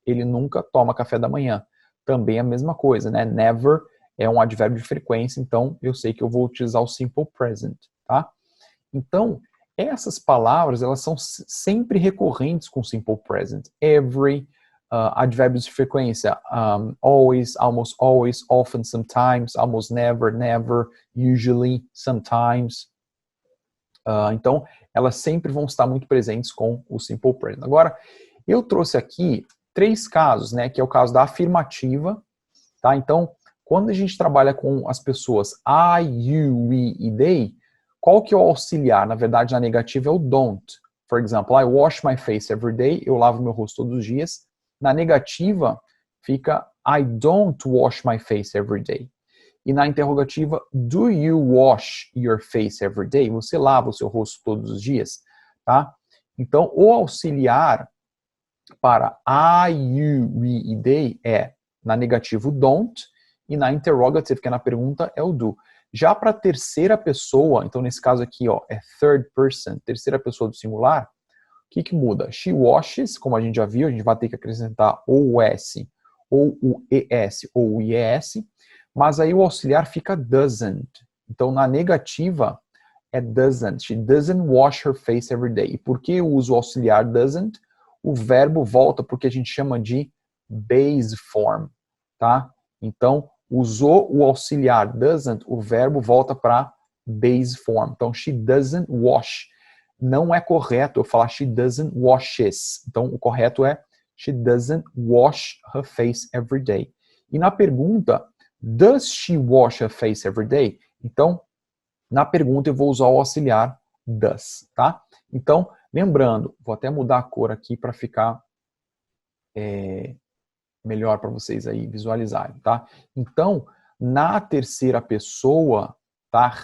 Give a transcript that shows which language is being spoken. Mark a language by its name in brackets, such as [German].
[Portuguese] Ele nunca toma café da manhã. Também a mesma coisa, né? Never é um advérbio de frequência, então eu sei que eu vou utilizar o simple present, tá? Então, essas palavras, elas são sempre recorrentes com simple present. [English] Every, [Portuguese] advérbios de frequência, [English] always, almost always, often, sometimes, almost never, never, usually, sometimes. [Portuguese] Então, elas sempre vão estar muito presentes com o simple present. Agora, eu trouxe aqui 3 casos, né, que é o caso da afirmativa, tá? Então, quando a gente trabalha com as pessoas I, you, we e they, qual que é o auxiliar? Na verdade, na negativa é o don't. [English] For example, I wash my face every day, [Portuguese] eu lavo meu rosto todos os dias. Na negativa, fica [English] I don't wash my face every day. [Portuguese] E na interrogativa, [English] do you wash your face every day? [Portuguese] Você lava o seu rosto todos os dias, tá? Então, o auxiliar para I, you, we e they é, na negativa, o don't, e na interrogative, que é na pergunta, é o do. Já para a terceira pessoa, então nesse caso aqui, ó, é third person, terceira pessoa do singular, o que muda? [English] She washes, [Portuguese] como a gente já viu, a gente vai ter que acrescentar ou o S, ou o ES, ou o IES, mas aí o auxiliar fica doesn't. Então, na negativa, é doesn't. [English] She doesn't wash her face every day. [Portuguese] E por que eu uso o auxiliar [English] doesn't? [Portuguese] O verbo volta porque a gente chama de base form, tá? Então, usou o auxiliar doesn't, o verbo volta para base form. Então, [English] she doesn't wash. [Portuguese] Não é correto eu falar [English] she doesn't washes. [Portuguese] Então, o correto é [English] she doesn't wash her face every day. E na pergunta, does she wash her face every day? [Portuguese] Então, na pergunta eu vou usar o auxiliar does, tá? Então, lembrando, vou até mudar a cor aqui para ficar melhor para vocês aí visualizarem, tá? Então, na terceira pessoa, tá?